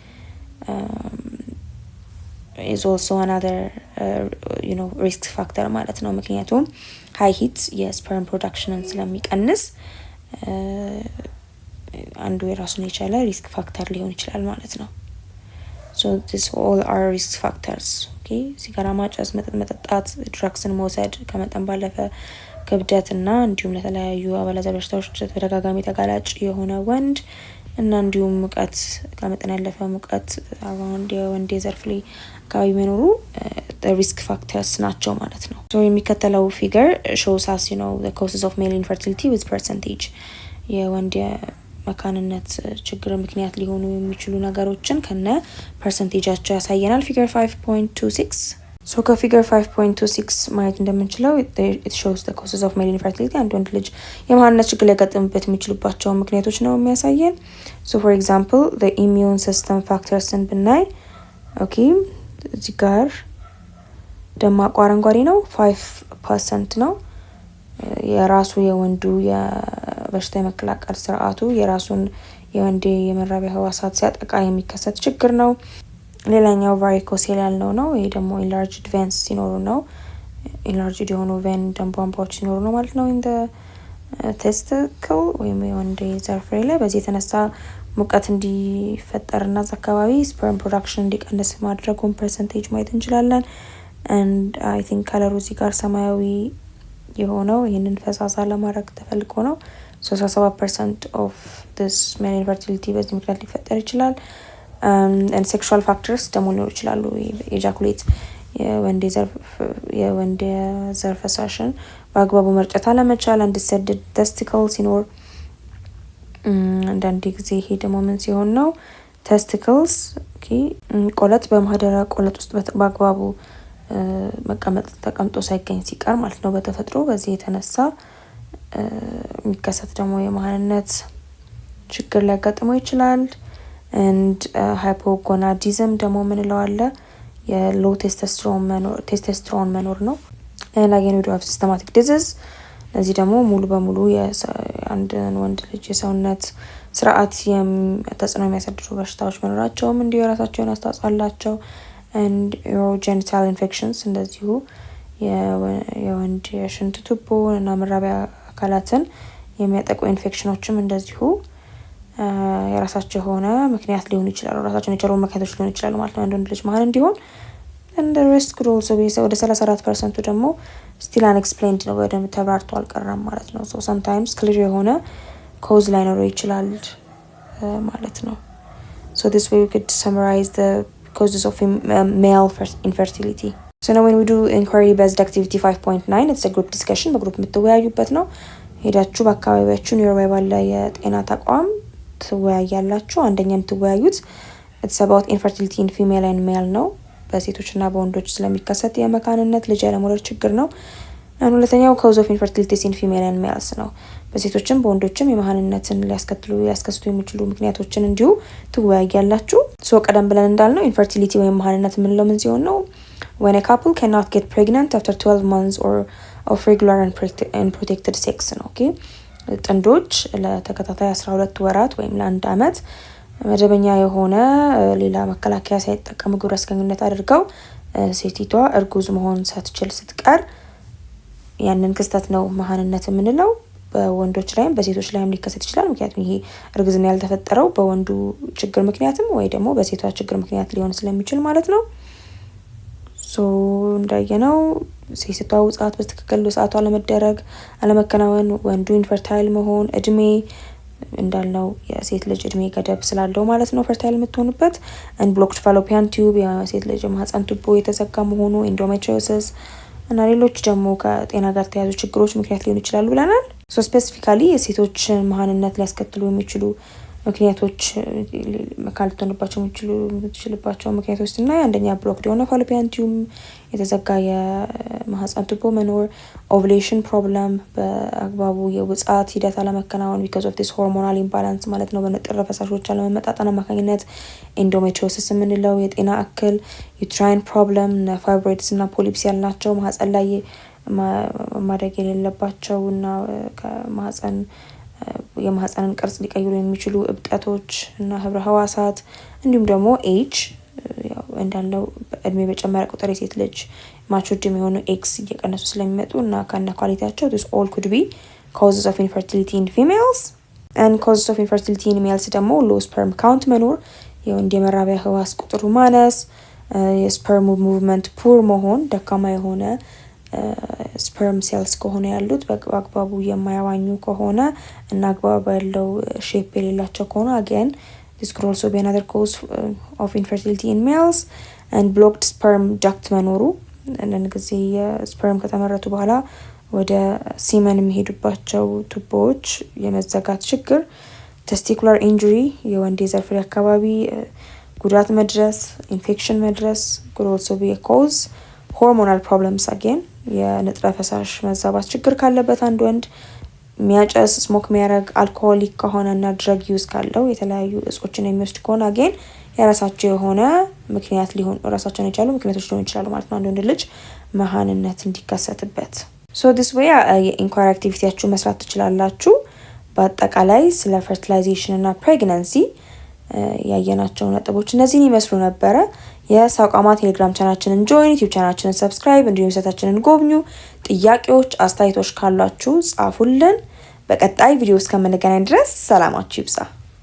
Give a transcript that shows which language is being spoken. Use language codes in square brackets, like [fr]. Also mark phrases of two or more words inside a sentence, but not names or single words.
[en] is also another risk factor [am] ማለት ነው። ምክንያቱም [en] high heat [am] የስፐርም ፕሮዳክሽንን ስለሚቀንስ አንዱ የራሱን የቻለ [en] risk factor [am] ሊሆን ይችላል ማለት ነው። [en] so this all are risk factors. [am] ሲጋራ ማጨስ መጠጥ መጠጣት ድራግስን መውሰድ ከመጠን ባለፈ ክብደትና እንዲሁም ለተለያዩ አባላዘር በሽታዎች ተደጋጋሚ ተጋላጭ የሆነ ወንድ እና እንዲሁም ሙቀት ከመጠን ያለፈ ሙቀት around የወንድ ዘርፍ ላይ አካባቢ መኖሩ [en] risk factors [am] ናቸው ማለት ነው። so የሚከተለው ፊገር [en] shows us the causes of male infertility with percentage [am] የወንድ መካንነት ችግር ምክንያት ሊሆኑ የሚችሉ ነገሮችን ከነ ፐርሰንቴጃቸው ያሳየናል። ፊገር 5.26 so ከፊገር 5.26 ማየት እንደምንችለው [en] it shows the causes of male infertility [am] አንድ ወንድ ልጅ የመሃንነት ችግር ሊያጋጥምበት የሚችሉባቸው ምክንያቶች ነው የሚያሳየን። [en] so for example the immune system factors [am] ብናይ እዚህ ጋር ደማቁ አረንጓዴ ነው 5% ነው። የራሱ የወንዱ የበሽታ የመከላከል ስርዓቱ የራሱን የወንድ የመራቢያ ህዋሳት ሲያጠቃ የሚከሰት ችግር ነው። ሌላኛው ቫሪኮሴል ያልነው ነው። ይሄ ደግሞ [en] enlarged veins [am] ሲኖሩ ነው። enlarged የሆኑ vein ደም ቧንቧዎች ሲኖሩ ነው ማለት ነው [en] in the testicle [am] ወይም የወንድ ዘር ፍሬ ላይ በዚህ የተነሳ ሙቀት እንዲፈጠርና አካባቢ [en] sperm production [am] እንዲቀንስ ማድረጉን ፐርሰንቴጅ ማየት እንችላለን። [en] and I think [am] ከለሩ እዚህ ጋር ሰማያዊ የሆነው ይሄንን ፈሳሳ ለማድረግ ተፈልጎ ነው። 67% [en] of this male infertility [am] በዚህ ምክንያት ሊፈጠር ይችላል። [en] and sexual factors [am] ደግሞ ሊኖሩ ይችላሉ። ejaculate የወንድ ዘር ፈሳሽን በአግባቡ መርጨት አለመቻል [en] undecided testicle [am] ሲኖር አንዳንድ ጊዜ ይሄ ደግሞ ምን ሲሆን ነው testicles ቆለጥ በማህደረ ቆለጥ ውስጥ በአግባቡ ተቀምጦ ሳይገኝ ሲቀር ማለት ነው በተፈጥሮ በዚህ የተነሳ የሚከሰት ደግሞ የመሃንነት ችግር ሊያጋጥመው ይችላል። and hypogonadism ደግሞ ምን ለዋለ የ [en] low testosterone [am] መኖር ነው። [en] and again we do have systematic disease [am] ለዚህ ደግሞ ሙሉ በሙሉ የአንድ ወንድ ልጅ የሰውነት ስርዓት ተጽዕኖ የሚያሳድሩ በሽታዎች መኖራቸውም እንዲሁ የራሳቸውን አስተዋጽኦ አላቸው። [en] and urogenital infections [am] እንደዚሁ የወንድ የሽንት ቱቦ እና መራቢያ አካላትን የሚያጠቁ ኢንፌክሽኖችም እንደዚሁ የራሳቸው ሆነ ምክንያት ሊሆን ይችላል ራሳቸውን የቻሉ ምክንያቶች ሊሆን ይችላል ማለት ነው አንድ ልጅ መሀን እንዲሆን [en] and the rest could also be [am] ወደ 34% ደግሞ [en] still unexplained [am] ነው ወደ ተብራርቶ አልቀረም ማለት ነው so sometimes clear የሆነ cause ላይኖረው ይችላል ማለት ነው [en] so this way we could summarize the causes of male infertility so now when we do inquiry based activity 5.9 it's a group discussion [am] በግሩፕ የምትወያዩበት ነው ሄዳችሁ በአካባቢያችሁ ኒውሮባይ ባለ የጤና ተቋም ትወያያላችሁ አንደኛም ትወያዩት [en] it's about infertility in female and [am] male ነው በሴቶችና በወንዶች ስለሚከሰት የመካንነት ልጅ ያለመውለድ ችግር ነው ሁለተኛው [en] cause of infertility in female and males [am] ነው በሴቶችም በወንዶችም የመካንነትን ሊያስከስቱ የሚችሉ ምክንያቶችን እንዲሁ ትወያያላችሁ ሶ ቀደም ብለን እንዳልነው infertility ወይም መካንነት ምንለው ምን ሲሆን ነው [en] when a couple cannot get pregnant after 12 months or of regular and protected sex [am] ነው ኦኬ ጥንዶች ለተከታታይ 12 ወራት ወይም ለአንድ አመት መደበኛ የሆነ ሌላ መከላከያ ሳይጠቀሙ ግብረ ስጋ አድርገው ሴቲቷ እርጉዝ መሆን ሳትችል ስትቀር ያንን ክስተት ነው መሃንነት የምንለው በወንዶች ላይም በሴቶች ላይም ሊከሰት ይችላል ምክንያቱም ይሄ እርግዝና ያልተፈጠረው በወንዱ ችግር ምክንያትም ወይ ደግሞ በሴቷ ችግር ምክንያት ሊሆን ስለሚችል ማለት ነው ሶ እንዳየነው ሴቷ ውጻት በትክክል ሰዓቷ ለመደረግ አለመከናወን ወንዱ ኢንፈርታይል መሆን እድሜ እንዳልነው የሴት ልጅ እድሜ ገደብ ስላለው ማለት ነው ፈርታይል የምትሆንበት [en] and blocked fallopian [am] tube የሴት ልጅ ማህፀን ቱቦ የተዘጋ መሆኑ endometriosis እና ሌሎች ደግሞ ከጤና ጋር ተያያዙ ችግሮች ምክንያት ሊሆኑ ይችላሉ ብለናል so specifically የሴቶች መሃንነት ሊያስከትሉ የሚችሉ ምክንያቶች መካልተንባቸው የሚችሉባቸው ምክንያቶች እና አንደኛ blocked የሆነ [en] fallopian tube [am] የተዘጋ የማህፀን ቱቦ መኖር [en] ovulation problem [am] በአግባቡ የውጻት ሂደት አለመከናወን [en] because of this hormonal imbalance [am] ማለት ነው በንጥረ ፈሳሾች አለመመጣጠን አማካኝነት endometriosis የምንለው የጤና እክል [en] uterine problem fibroids [am] እና polyps ያልናቸው ማህፀን ላይ ማደግ የሌለባቸው እና ከማህፀን የማህፀንን ቅርጽ ሊቀይሩ የሚችሉ እብጠቶች እና ህብረ ህዋሳት እንዲሁም ደግሞ ኤጅ ያው እንዳለው እድሜ በጨመረ ቁጥር የሴት ልጅ ማቹርድ የሚሆኑ ኤክስ እየቀነሱ ስለሚመጡ እና ካና ኳሊቲያቸው [en] this all could be causes of infertility in females and causes of infertility in males [am] ደግሞ [en] low sperm [am] count መኖር የወንድ የመራቢያ ህዋስ ቁጥሩ ማነስ የስፐርም ሙቭመንት ፑር መሆን ደካማ የሆነ [en] sperm cells [am] ከሆነ ያሉት በአግባቡ የማያዋኙ ከሆነ እና አግባብ ያለው ሼፕ የሌላቸው ከሆነ [en] again this could also be another cause of infertility in males and blocked sperm duct [am] መኖሩ እንደን ጊዜ sperm ከተመረቱ በኋላ ወደ semen የሚሄዱባቸው ቱቦዎች የመዘጋት ችግር [en] testicular injury [am] የወንድ የዘር ፍሬ አካባቢ ጉዳት መድረስ infection መድረስ [en] could also be a cause hormonal problems again [am] የንጥረ ፈሳሽ መዛባት ችግር ካለበት አንድ ወንድ ሚያጨስ ስሞክ ሚያረግ አልኮሆሊክ ከሆነና [en] drug use [am] ካለው የተለያዩ እጾችን የሚወስድ ከሆነ again የራሳቸው የሆነ ምክንያት ሊሆን ራሳቸውን የቻሉ ምክንያቶች ሊሆኑ ይችላሉ ማለት ነው አንድ ወንድ ልጅ መሃንነት እንዲከሰትበት [en] so this way [am] የኢንኳሪ አክቲቪቲያችሁ መስራት ትችላላችሁ በአጠቃላይ ስለ fertilization እና pregnancy ያየናቸው ነጥቦች እነዚህን ይመስሉ ነበረ የሳቋማ ቴሌግራም ቻናላችንን ጆይን ዩቲዩብ ቻናላችንን ሰብስክራይብ እንዲሁም ሰታችንን ጎብኙ ጥያቄዎች አስተያየቶች ካሏችሁ ጻፉልን በቀጣይ ቪዲዮ እስከምንገናኝ ድረስ ሰላማችሁ ይብዛ